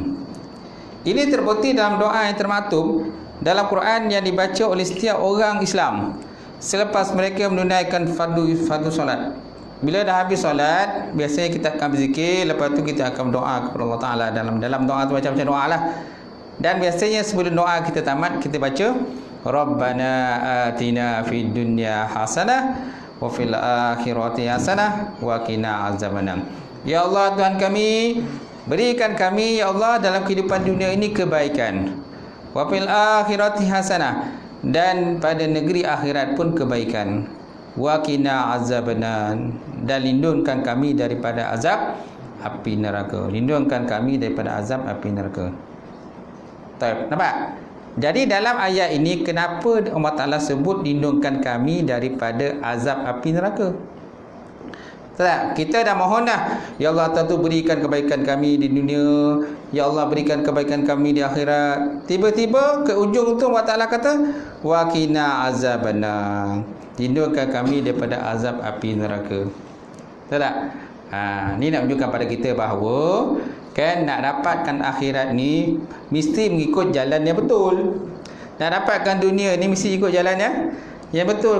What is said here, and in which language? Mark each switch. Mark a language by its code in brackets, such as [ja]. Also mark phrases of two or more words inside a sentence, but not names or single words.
[ms] Ini terbukti dalam doa yang termaktub dalam Quran yang dibaca oleh setiap orang Islam selepas mereka menunaikan fardu solat. Bila dah habis solat, biasanya kita akan berzikir, lepas tu kita akan berdoa kepada Allah Taala. Dalam doa tu macam-macam doa lah. Dan biasanya sebelum doa kita tamat, kita baca [ar] ربنا آتنا في الدنيا حسنة وفي الآخرة حسنة وقنا عذاب النار. [ms] Ya Allah, Tuhan kami, berikan kami ya Allah dalam kehidupan dunia ini kebaikan. [ar] وفي الآخرة حسنة, [ms] dan pada negeri akhirat pun kebaikan. [ar] وقنا عذاب النار, [ms] dan lindungkan kami daripada azab api neraka. Lindungkan kami daripada azab api neraka. Baik, nampak? Jadi dalam ayat ini kenapa Allah Ta'ala sebut lindungkan kami daripada azab api neraka? Tak, kita dah mohon dah, ya Allah tentu berikan kebaikan kami di dunia, ya Allah berikan kebaikan kami di akhirat. Tiba-tiba ke ujung tu Allah Ta'ala kata [ar] وقنا عذاب النار, [ms] lindungkan kami daripada azab api neraka. Tak? Ni nak menunjukkan pada kita bahawa kan nak dapatkan akhirat ni mesti mengikut jalan yang betul. Nak dapatkan dunia ni mesti ikut jalan yang betul.